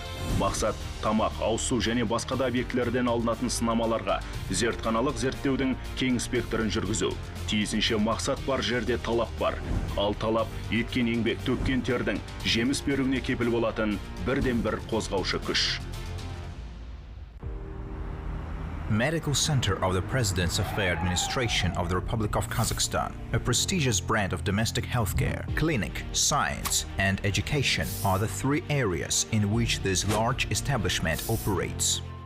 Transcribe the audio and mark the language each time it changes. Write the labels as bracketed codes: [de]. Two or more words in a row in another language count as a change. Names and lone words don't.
[kk] Мақсат тамақ, ауыз су және басқа да объектілерден алынатын сынамаларға зертханалық зерттеудің кең спектрін жүргізу. Тиісінше мақсат бар жерде талап бар. Ал талап еткен еңбек, төккен тердің жеміс беруіне кепіл болатын бірден бір қозғаушы күш. [en] Medical Center of the President's Affairs Administration of the Republic of Kazakhstan, a prestigious brand of domestic healthcare, clinic, science, and education are the three areas in which this large establishment operates.